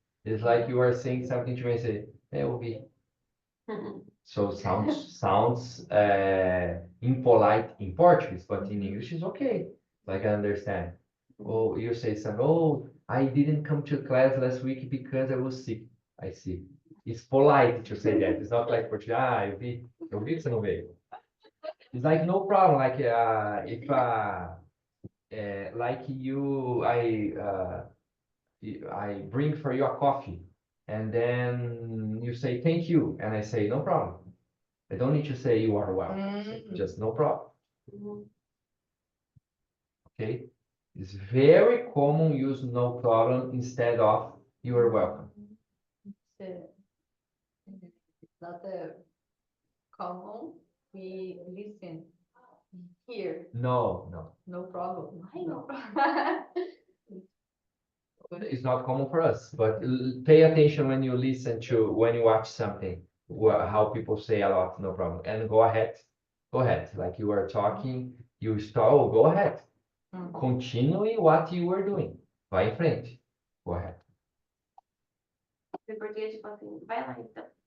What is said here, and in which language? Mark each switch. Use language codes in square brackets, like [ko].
[en] It's like you are saying something to me and say, [pt] eu ouvi. [en] So sounds impolite in Portuguese, but in English is okay. Like I understand. Oh, you say something, oh, I didn't come to class last week because I was sick. I see. It's polite to say that. It's not like Portuguese, [pt] eu vi que você não veio. [en] It's like no problem. Like if like you, I bring for you a coffee, and then you say thank you, and I say no problem. I don't need to say you are welcome. Just no problem. Mhm. Okay. It's very common use no problem instead of you are welcome. It's not common. We listen here. No. No problem. Why no problem? It's not common for us, but pay attention when you listen to when you watch something. How people say a lot, no problem. And go ahead. Go ahead. Like you are talking, you start, oh, go ahead. Continue what you were doing. [pt] Vai em frente. [en] Go ahead. [pt] Em português, tipo assim, vai lá então.